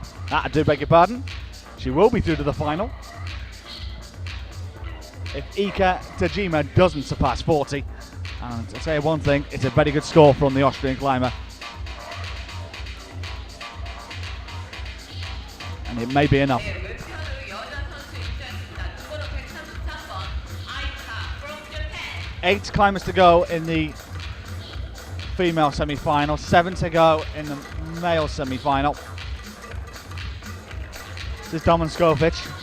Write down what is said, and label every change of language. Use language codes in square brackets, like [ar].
[en] I do beg your pardon. She will be through to the final. If Ika Tajima doesn't surpass 40. And I'll tell you one thing, it's a very good score from the Austrian climber. And it may be enough. [ko] 네, 왼편으로 여자 선수 입장했습니다. 누구는 133번 아이카 [en] from Japan. 8 climbers to go in the female semi-final, 7 to go in the male semi-final. This is Doman Skofic.